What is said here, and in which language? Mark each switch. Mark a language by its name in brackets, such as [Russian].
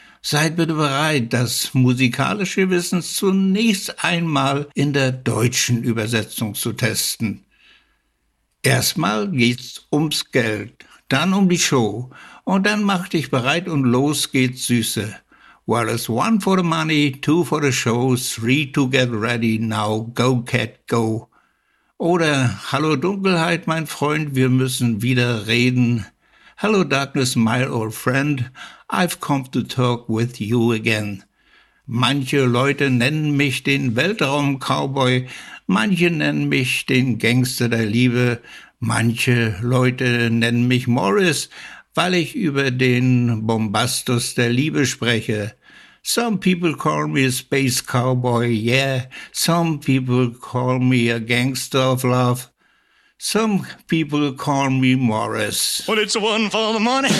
[German] Seid bitte bereit, das musikalische Wissen zunächst einmal in der deutschen Übersetzung zu testen. Erstmal geht's ums Geld, dann um die Show und dann mach dich bereit und los geht's, Süße. [English] Well, it's one for the money, two for the show, three to get ready, now go, Cat, go. [German] Oder hallo Dunkelheit, mein Freund, wir müssen wieder reden. [English] Hello darkness, my old friend, I've come to talk with you again. [German] Manche Leute nennen mich den Weltraum-Cowboy, manche nennen mich den Gangster der Liebe, manche Leute nennen mich Morris, weil ich über den Bombastus der Liebe spreche. [English] Some people call me a space cowboy, yeah, some people call me a gangster of love. Some people call me Morris. Well, it's one for the money.